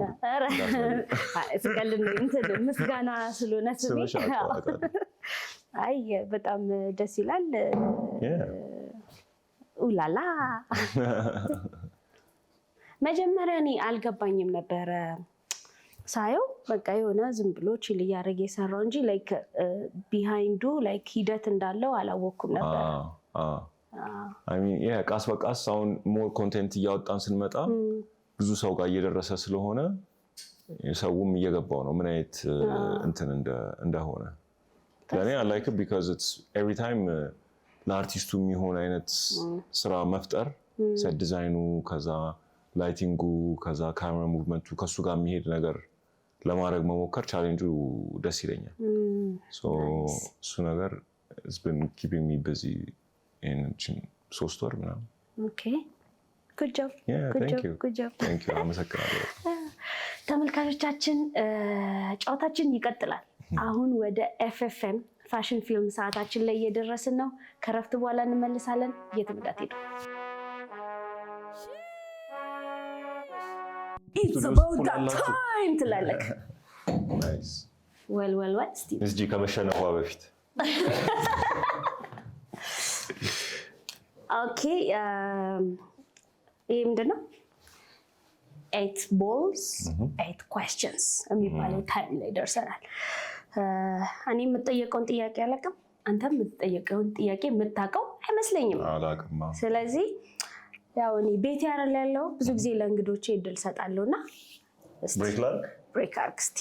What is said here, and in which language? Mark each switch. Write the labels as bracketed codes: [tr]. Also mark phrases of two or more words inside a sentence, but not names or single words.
[am] እስከልን እንትን ምስጋና ስለሆነ ስሜ አይ በጣም ደስ ይላል። ኡላላ መጀመሪያ እኔ አልገባኝም ነበረ ሳየው። በቃ የሆነ ዝም ብሎ ቺል እያደረገ የሰራው እንጂ [en] like behind the like [am] ሂደት እንዳለው አላወኩም ነበር። ቃስ በቃስ አሁን [en] more content [am] እያወጣን ስንመጣ ብዙ ሰው ጋር እየደረሰ ስለሆነ ሰውም እየገባው ነው ምን አይነት እንትን እንደሆነ። ለእኔ [en] I like it because it's every time [am] ለአርቲስቱ የሚሆን አይነት ስራ መፍጠር [en] set design፣ [am] ከዛ ላይቲንጉ፣ ከዛ [en] camera movement [am] ከሱ ጋር የሚሄድ ነገር ለማድረግ መሞከር ቻሌንጁ ደስ ይለኛል። እሱ ነገር [en] it's been keeping me busy in [am] 3 ወር ምናምን። [en] OK good job good job። Thank you አመሰግናለሁ። [am] ተመልካቾቻችን ጨዋታችን ይቀጥላል። አሁን ወደ ኤፍኤፍኤም ፋሽን ፊልም ሰዓታችን ላይ እየደረስን ነው። ከረፍት በኋላ እንመልሳለን። የትም እንዳትሄዱ። [en] It's about that time [am] ትላለህ። ናይስ ወል እስቲ እስጂ ከመሸነፏ በፊት ኦኬ ይሄ ምንድን ነው? [en] 8 balls 8 questions [am] የሚባለው ታይም ላይ ደርሰናል። እኔ የምጠየቀውን ጥያቄ አላውቅም፣ አንተ የምትጠየቀውን ጥያቄ የምታውቀው አይመስለኝም። አላውቅም። ስለዚህ ያው እኔ ቤት ያለው ብዙ ጊዜ ለእንግዶቼ እድል ሰጣለሁና ብሬክ አርግ እስቲ።